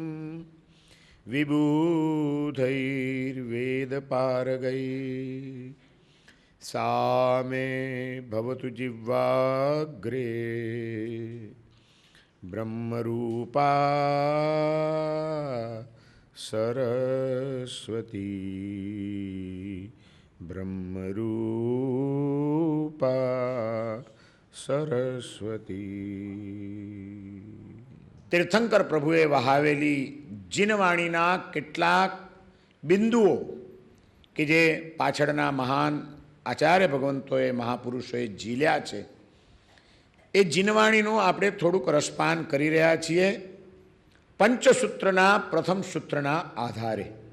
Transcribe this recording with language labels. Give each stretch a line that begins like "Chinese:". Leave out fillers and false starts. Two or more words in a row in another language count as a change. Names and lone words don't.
Sanskrit: विबुधैर्वेदपारगैः सा मे भवतु जिह्वाग्रे ब्रह्मरूपा सरस्वती ब्रह्मरूपा सरस्वती।
Gujarati: તીર્થંકર પ્રભુએ વહાવેલી જીનવાણીના કેટલાક બિંદુઓ કે જે પાછળના મહાન આચાર્ય ભગવંતોએ મહાપુરુષોએ ઝીલ્યા છે એ જીનવાણીનું આપણે થોડુંક રસપાન કરી રહ્યા છીએ પંચસૂત્રના પ્રથમ સૂત્રના આધારે।